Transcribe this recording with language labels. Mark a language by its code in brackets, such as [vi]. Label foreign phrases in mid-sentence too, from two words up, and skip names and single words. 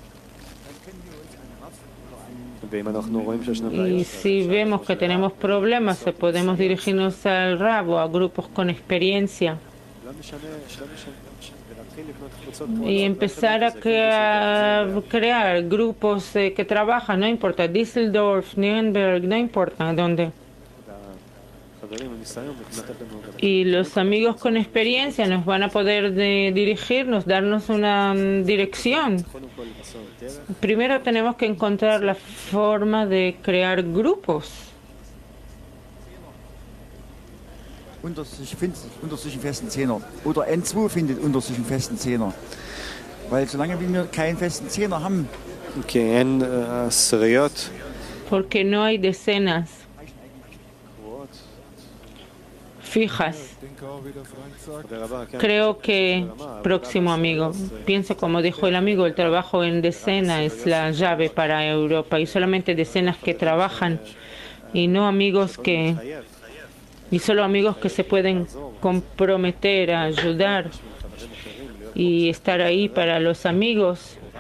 [es] Y si vemos que tenemos problemas, podemos dirigirnos al Rab o a grupos con experiencia y empezar a crear grupos que trabajan, no importa, Düsseldorf, Nuremberg, no importa dónde. Y los amigos con experiencia nos van a poder dirigirnos, darnos una dirección. Primero tenemos que encontrar la forma de crear grupos. [de] Unter sich einen festen Zehner. Oder N2 findet unter sich einen festen Zehner. Weil solange wir keinen festen Zehner haben, [es] porque no hay decenas fijas. Creo que, próximo amigo, pienso como dijo el amigo, el trabajo en decena es la llave para Europa, y solamente decenas que trabajan y no amigos y solo amigos que se pueden comprometer a ayudar y estar ahí para los amigos.